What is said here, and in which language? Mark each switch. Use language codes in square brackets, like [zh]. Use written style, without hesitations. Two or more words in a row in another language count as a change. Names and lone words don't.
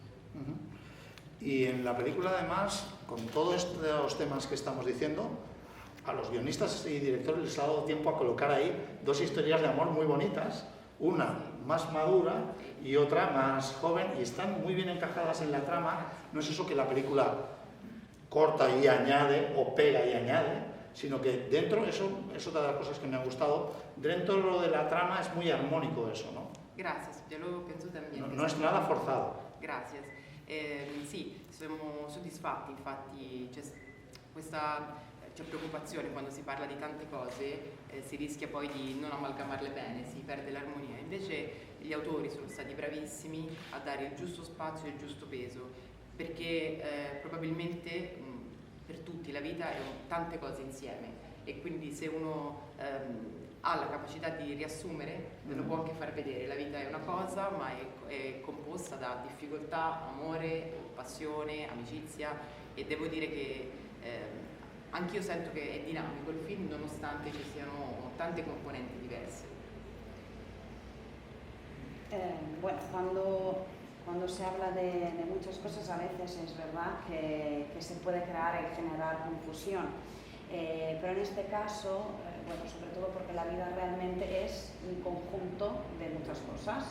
[es] Y en la película, además, con todos estos temas que estamos diciendo, a los guionistas y directores les ha dado tiempo a colocar ahí dos historias de amor muy bonitas, una más madura y otra más joven, y están muy bien encajadas en la trama. No es eso que la película corta y añade o pega y añade, sino que dentro, eso es otra de las cosas que me han gustado, dentro de la trama es muy armónico eso, ¿no? Gracias, yo lo penso también. No es nada forzado. Gracias. [it] Sì, siamo soddisfatti, infatti c'è preoccupazione quando si parla di tante cose, si rischia poi di non amalgamarle bene, si perde l'armonia. Invece gli autori sono stati bravissimi a dare il giusto spazio e il giusto peso, perché probabilmente per tutti la vita è tante cose insieme, e quindi se uno ha la capacità di riassumere, lo può anche far vedere. La vita è una cosa, ma è composta da difficoltà, amore, passione, amicizia, e devo dire che anch'io sento che è dinamico il film, nonostante ci siano tante componenti diverse. [es] Bueno, cuando se habla de muchas cosas, a veces es verdad que se puede crear y generar confusión. Pero en este caso, bueno, sobre todo porque la vida realmente es un conjunto de muchas cosas.